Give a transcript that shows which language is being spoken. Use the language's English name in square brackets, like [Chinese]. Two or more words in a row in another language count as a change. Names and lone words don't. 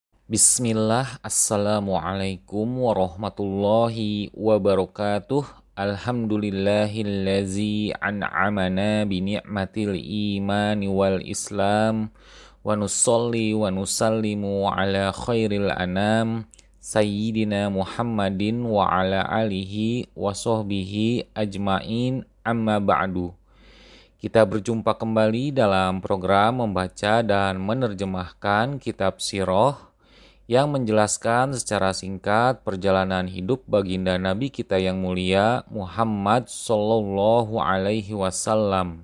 [Arabic] بسم الله، السلام عليكم ورحمة الله وبركاته. الحمد لله الذي أنعمنا بنعمة الإيمان والإسلام. ونصلي ونسلم على خير الأنام سيدنا محمد وعلى آله وصحبه أجمعين، أما بعد. [Indonesian] Kita berjumpa kembali dalam program membaca dan menerjemahkan kitab Sirah yang menjelaskan secara singkat perjalanan hidup baginda Nabi kita yang mulia Muhammad [Arabic] صلى الله عليه وسلم.